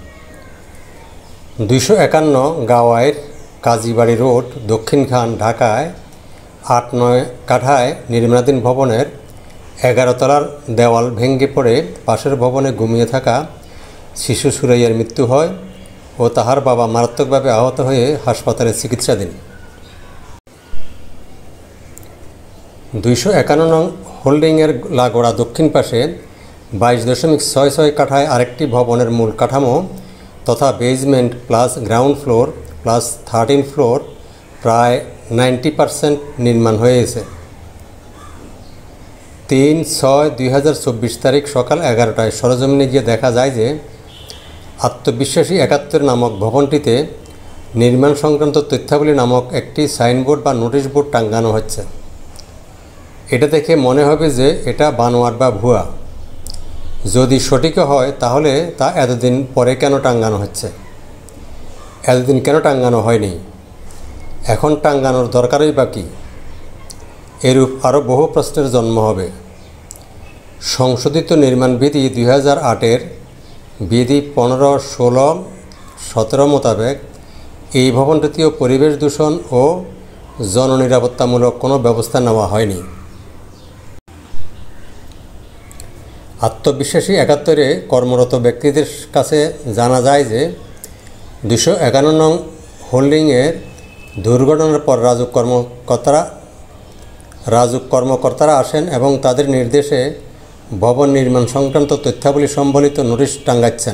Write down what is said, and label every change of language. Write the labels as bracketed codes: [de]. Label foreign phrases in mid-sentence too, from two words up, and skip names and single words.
[bn] 251 গাবায়ের কাজীবাড়ী রোড দক্ষিণখান ঢাকায় 8-9 কাঠায় নির্মাণাধীন ভবনের 11 তলার দেয়াল ভেঙে পড়ে পাশের ভবনে ঘুমিয়ে থাকা শিশু সুরাইয়ার মৃত্যু হয় এবং তাহার বাবা মারাত্মকভাবে আহত হয়ে হাসপাতালে চিকিৎসাধীন। 251 নং হোল্ডিংয়ের লাগোয়া দক্ষিণ পাশে 22.66 কাঠায় আরেকটি ভবনের মূল কাঠামো তথা বেজমেন্ট প্লাস গ্রাউন্ড ফ্লোর প্লাস 13 ফ্লোর প্রায় 90% নির্মাণ হয়েছে। 3/6/2024 তারিখ সকাল 11টায় সরেজমিনে গিয়ে দেখা যায় যে আত্মবিশ্বাসী 71 নামক ভবনটিতে নির্মাণ সংক্রান্ত তথ্যাবলী নামক একটি সাইনবোর্ড বা নোটিশ বোর্ড টাঙানো হচ্ছে। এটা দেখে মনে হবে যে এটা বানোয়াট বা ভুয়া। যদি সঠিক হয় তাহলে তা এতদিন পরে কেন টাঙানো হচ্ছে, এতদিন কেন টাঙানো হয়নি, এখন টাঙানোর দরকারই বা কি? এরূপ আরো বহু প্রশ্নের জন্ম হবে। সংশোধিত নির্মাণ বিধি 2008 বিধি 15, 16, 17 মোতাবেক এই ভবনটিতেও পরিবেশ দূষণ ও জননিরাপত্তামূলক কোনো ব্যবস্থা নেওয়া হয়নি। আত্মবিশ্বাসী 71-এ কর্মরত ব্যক্তিদের কাছে জানা যায় যে 251 নং হোল্ডিংয়ের দুর্ঘটনার পর রাজুক কর্মকর্তারা আসেন এবং তাদের নির্দেশে ভবন নির্মাণ সংক্রান্ত তথ্যাবলী সম্বলিত নোটিশ টাঙ্গাচ্ছেন।